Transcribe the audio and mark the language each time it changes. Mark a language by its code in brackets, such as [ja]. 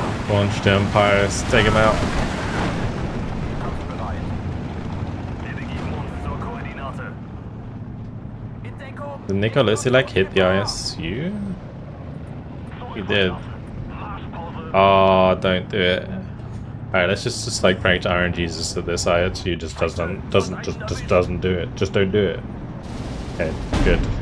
[en] Launch the Empires, take him out. [de] Wir begeben uns zur Koordinate. In Deckung! [en] Did Nicholas like hit the ISU? He did. Oh, don't do it. Alright, let's just like pray to Iron Jesus that this ISU just doesn't do it. Just don't do it. Okay, good.